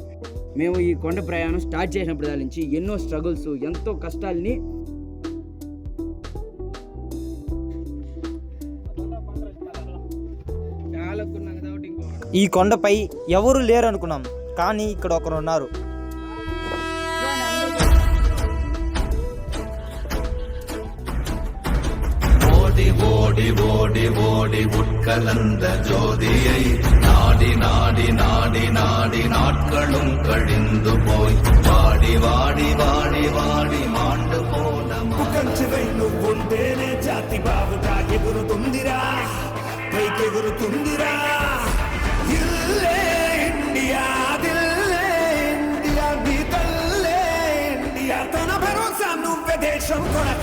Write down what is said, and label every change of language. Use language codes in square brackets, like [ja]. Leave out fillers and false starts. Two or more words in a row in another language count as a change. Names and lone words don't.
[te] మేము ఈ కొండ ప్రయాణం స్టార్ట్ చేసినప్పుడు దాని నుంచి ఎన్నో స్ట్రగుల్స్, ఎంతో కష్టాలని ఈ కొండపై ఎవరు లేరు అనుకున్నాం, కానీ ఇక్కడ ఒకరు ఉన్నారు. [ta] ஓடி ஓடி ஓடி ஓடி உட்கலந்த ஜோதியை நாடி நாடி நாடி நாடி நாட்களும் கழிந்து போய் வாடி வாடி வாடி வாடி மாண்டு போன [te] కంచెవై నువ్వుంటేనే జాతి బావుగా ఎగురుతుందిరా, పైకెగురుతుందిరా. ఇల్లే ఇండియా, దిల్లే ఇండియా, నీ తల్లే ఇండియా, తన భరోసా నువ్వే దేశం కొనక.